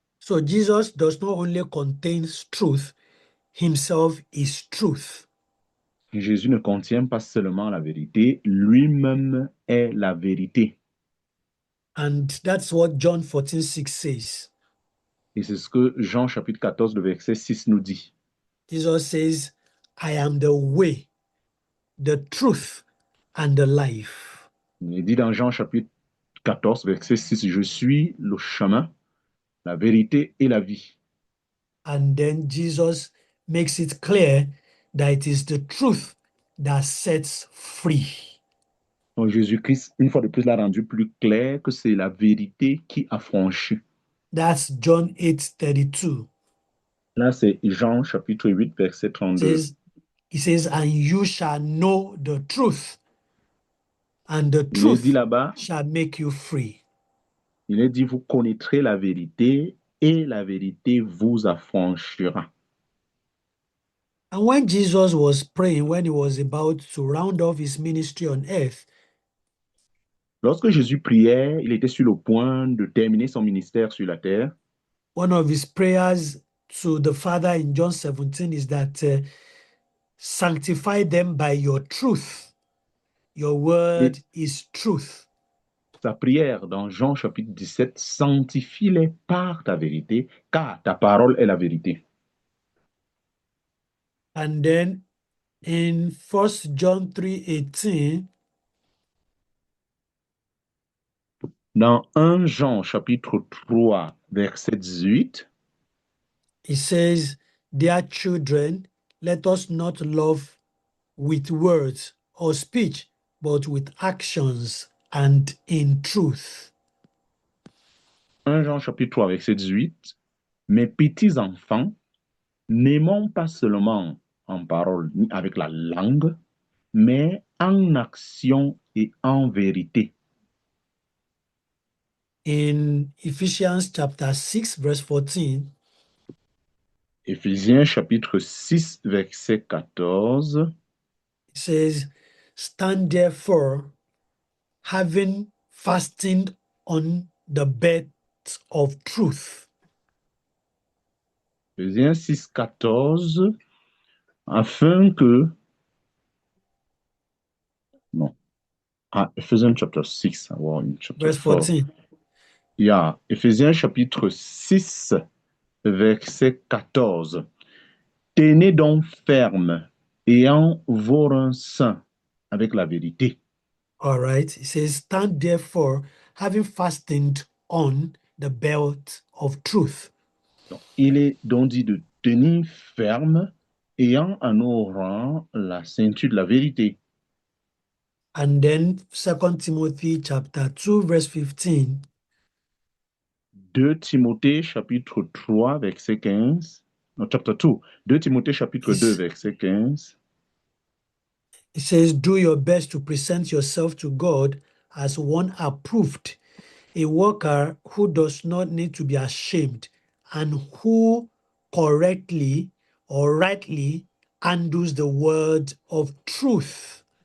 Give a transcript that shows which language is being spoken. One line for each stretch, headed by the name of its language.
English: So Jesus does not only contain truth, himself is truth.
French: Jésus ne contient pas seulement la vérité, lui-même est la vérité.
English: And that's what John 14:6 says.
French: Et c'est ce que Jean chapitre 14, le verset 6 nous dit.
English: Jesus says, I am the way, the truth, and the life.
French: Il dit dans Jean chapitre 14, verset 6, je suis le chemin, la vérité et la vie.
English: And then Jesus makes it clear that it is the truth that sets free.
French: Donc Jésus-Christ, une fois de plus, l'a rendu plus clair que c'est la vérité qui affranchit.
English: That's John 8:32.
French: Là, c'est Jean chapitre 8, verset 32.
English: He says, and you shall know the truth, and the
French: Il est dit
English: truth
French: là-bas,
English: shall make you free.
French: il est dit, vous connaîtrez la vérité et la vérité vous affranchira.
English: And when Jesus was praying, when he was about to round off his ministry on earth,
French: Lorsque Jésus priait, il était sur le point de terminer son ministère sur la terre.
English: one of his prayers to the Father in John 17 is that sanctify them by your truth. Your word is truth.
French: Sa prière dans Jean chapitre 17, sanctifie-les par ta vérité, car ta parole est la vérité.
English: And then in 1 John 3:18,
French: Dans 1 Jean chapitre 3, verset 18,
English: it says, dear children, let us not love with words or speech, but with actions and in truth.
French: 1 Jean chapitre 3, verset 18, mes petits enfants, n'aimons pas seulement en parole ni avec la langue, mais en action et en vérité.
English: In Ephesians chapter 6, verse 14,
French: Éphésiens chapitre 6, verset 14,
English: it says, stand therefore, having fastened on the belt of truth.
French: Éphésiens 6, 14, afin que...
English: Non. Ah, Ephesians chapter 6, wow, in chapter Verse 4. 14.
French: Yeah, Éphésiens chapitre 6, verset 14. Tenez donc ferme, ayant vos reins saints avec la vérité.
English: All right. It says, stand therefore, having fastened on the belt of truth.
French: Donc, il est donc dit de tenir ferme, ayant à nos reins la ceinture de la vérité.
English: And then 2 Timothy chapter 2, verse 15.
French: 2 Timothée chapitre 3, verset 15. Non,
English: chapter 2.
French: 2 Timothée chapitre 2, verset 15.
English: It says, do your best to present yourself to God as one approved, a worker who does not need to be ashamed and who correctly or rightly handles the word of truth.